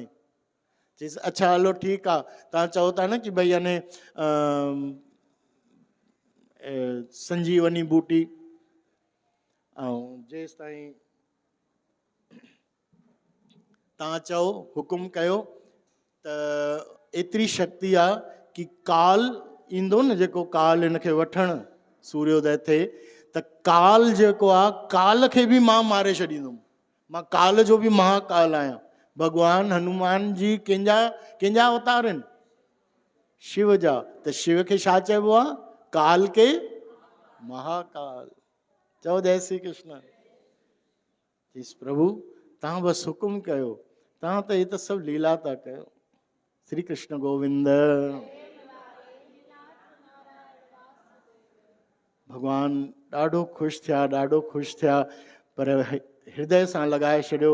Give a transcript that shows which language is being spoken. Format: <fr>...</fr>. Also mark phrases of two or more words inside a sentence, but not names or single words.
<sd>चईस अच्छा हलो ठीकु आहे, तव्हां चओ था न कि भई अने संजीवनी बूटी, ऐं जेसि ताईं तव्हां चओ हुकुम कयो त एतिरी शक्ति आहे कि काल ईंदो न, जेको काल हिनखे वठणु सूर्योदय थिए, त काल जेको आहे काल खे बि मां मारे छॾींदुमि। मां काल जो बि महाकाल आहियां। भॻवान हनुमान जी कंहिंजा अवतार आहिनि? शिव जा। त शिव खे छा चइबो आहे?</sd> <hi>काल के महाकाल।</hi> <sd>चओ जय श्री कृष्ण। चईस प्रभु तव्हां बसि हुकुम कयो, तव्हां त हे त सभु लीला था कयो। श्री कृष्ण गोविंद। भॻवान ॾाढो ख़ुशि थिया, पर हृदय सां लॻाए छॾियो।</sd>